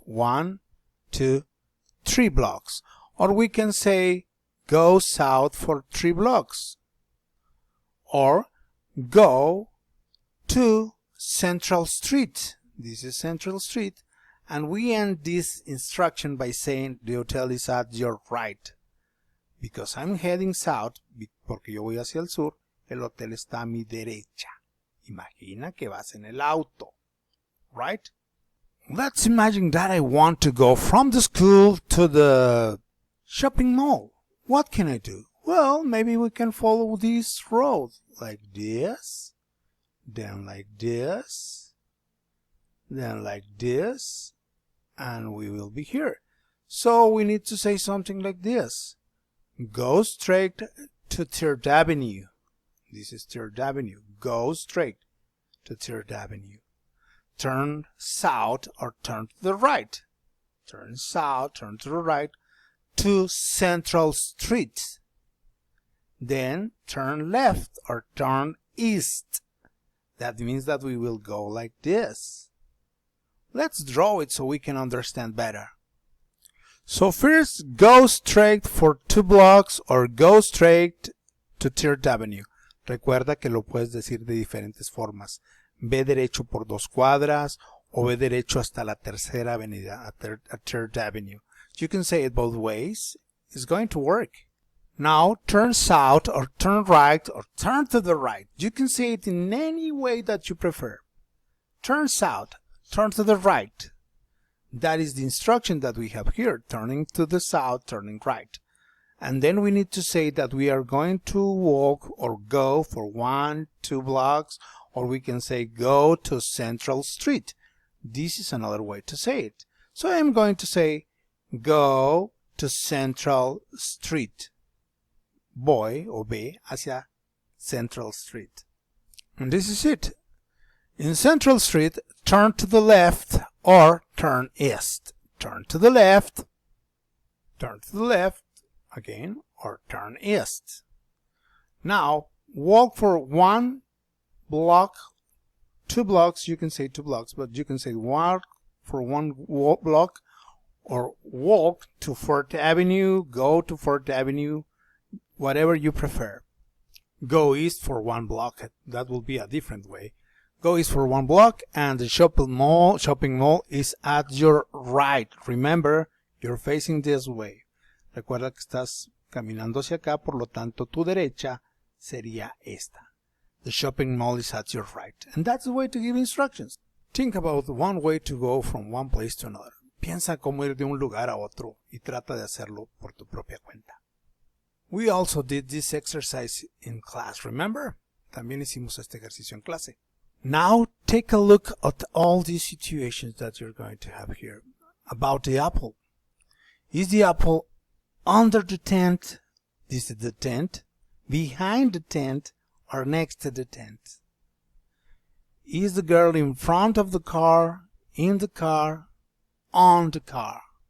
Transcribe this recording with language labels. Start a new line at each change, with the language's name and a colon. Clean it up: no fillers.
English: 1, 2, 3 blocks. Or we can say go south for 3 blocks. Or go to Central Street. This is Central Street. And we end this instruction by saying the hotel is at your right. Because I'm heading south,
Spanish: porque yo voy hacia el sur, el hotel está a mi derecha. Imagina que vas en el auto.
English: Right? Let's imagine that I want to go from the school to the shopping mall. What can I do? Well, maybe we can follow this road like this, then like this, then like this, and we will be here. So we need to say something like this. Go straight to 3rd Avenue. This is 3rd Avenue. Go straight to 3rd Avenue. Turn south or turn to the right. Turn south, turn to the right to Central Street. Then turn left or turn east. That means that we will go like this. Let's draw it so we can understand better. So first, go straight for 2 blocks or go straight to 3rd Avenue.
Spanish: Recuerda que lo puedes decir de diferentes formas. Ve derecho por 2 cuadras o ve derecho hasta la 3rd Avenida,
English: at 3rd Avenue. You can say it both ways. It's going to work. Now turn south or turn right or turn to the right. You can say it in any way that you prefer. Turn south, turn to the right. That is the instruction that we have here, turning to the south, turning right. And then we need to say that we are going to walk or go for 1, 2 blocks, or we can say go to Central Street. This is another way to say it. So I'm going to say go to Central Street.
Spanish: Voy o ve hacia Central Street.
English: And this is it. In Central Street, turn to the left or turn east. Turn to the left, turn to the left again, or turn east. Now, walk for 1 block, 2 blocks, you can say 2 blocks, but you can say walk for 1 block, or walk to 4th Avenue, go to 4th Avenue, whatever you prefer. Go east for 1 block, that will be a different way. Go east for 1 block, and the shopping mall is at your right. Remember, you're facing this way.
Spanish: Recuerda que estás caminando hacia acá, por lo tanto tu derecha sería esta.
English: The shopping mall is at your right. And that's the way to give instructions. Think about one way to go from one place to another.
Spanish: Piensa cómo ir de un lugar a otro y trata de hacerlo por tu propia cuenta.
English: We also did this exercise in class, remember?
Spanish: También hicimos este ejercicio en clase.
English: Now take a look at all these situations that you're going to have here. About the apple. Is the apple under the tent? This is the tent. Behind the tent or next to the tent? Is the girl in front of the car, in the car, on the car?